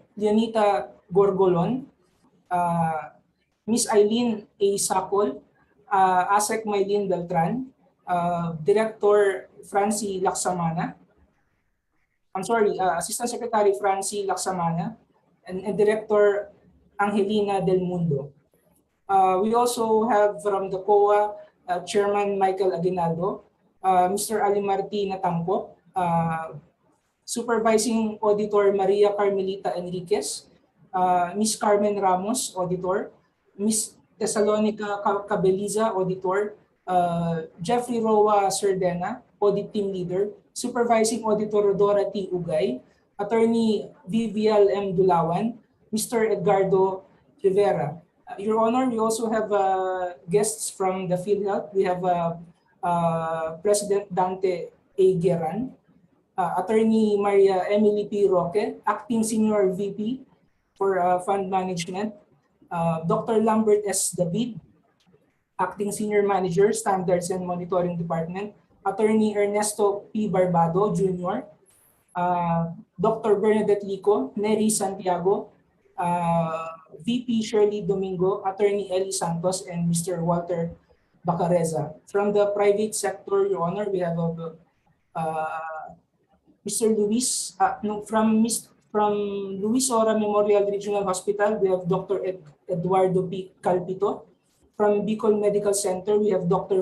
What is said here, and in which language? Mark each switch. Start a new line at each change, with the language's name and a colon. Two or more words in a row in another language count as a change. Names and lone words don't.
English: Leonita Gorgolon, Miss Eileen A. Sapol, Asek Maylin Beltran, Director Francie Laksamana, Assistant Secretary Francie Laksamana, and Director Angelina Del Mundo. We also have from the COA, Chairman Michael Aguinaldo, Mr. Ali Marti Natampo, Supervising Auditor Maria Carmelita Enriquez, Miss Carmen Ramos, Auditor, Miss Thessalonica Cabeliza, Auditor, Jeffrey Roa Serdena, Audit Team Leader, Supervising Auditor Rodora T. Ugay, Attorney Vivial M. Dulawan, Mr. Edgardo Rivera. Your Honor, we also have guests from the PhilHealth. We have President Dante A. Gueran, Attorney Maria Emily P. Roque, Acting Senior VP for Fund Management, Dr. Lambert S. David, Acting Senior Manager, Standards and Monitoring Department, Attorney Ernesto P. Barbado Jr., Dr. Bernadette Lico, Neri Santiago, VP Shirley Domingo, Attorney Eli Santos, and Mr. Walter Bacareza. From the private sector, Your Honor, we have Mr. Luis, from Luis Ora Memorial Regional Hospital, we have Dr. Eduardo P. Calpito. From Bicol Medical Center, we have Dr.